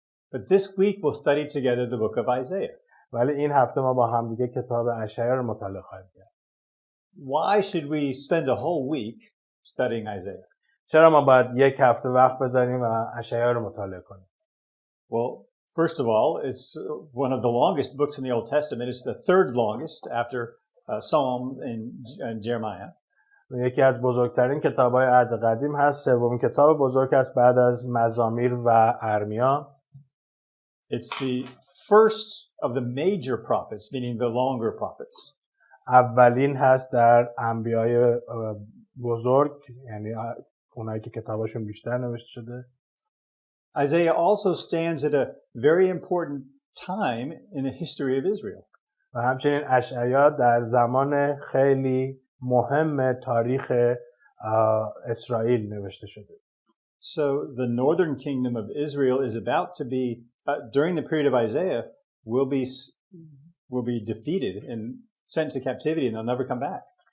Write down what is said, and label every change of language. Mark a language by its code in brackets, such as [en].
[en] But this week we'll study together the book of Isaiah. [fa] ولی این هفته ما با هم دیگه کتاب اشعیا رو مطالعه خواهیم کرد. [en] Why should we spend a whole week studying Isaiah? [fa] چرا ما باید یک هفته وقت بذاریم و اشعیا رو مطالعه کنیم؟ [en] Well, first of all, it's one of the longest books in the Old Testament. It's the third longest after Psalms and Jeremiah. [fa] یکی از بزرگترین کتاب‌های عهد قدیم هست. سومین کتاب بزرگ است بعد از مزامیر و ارمیا. [en] It's the first of the major prophets, meaning the longer prophets. [fa] اولین هست در انبیای بزرگ، یعنی اونایی که کتابشون بیشتر نوشته شده. [en] Isaiah also stands at a very important time in the history of Israel. [fa] و همچنین اشعیا در زمان خیلی مهم تاریخ اسرائیل نوشته شده. [en] So the northern kingdom of Israel is about to be, during the period of Isaiah, will be defeated and sent to captivity and they'll never come back.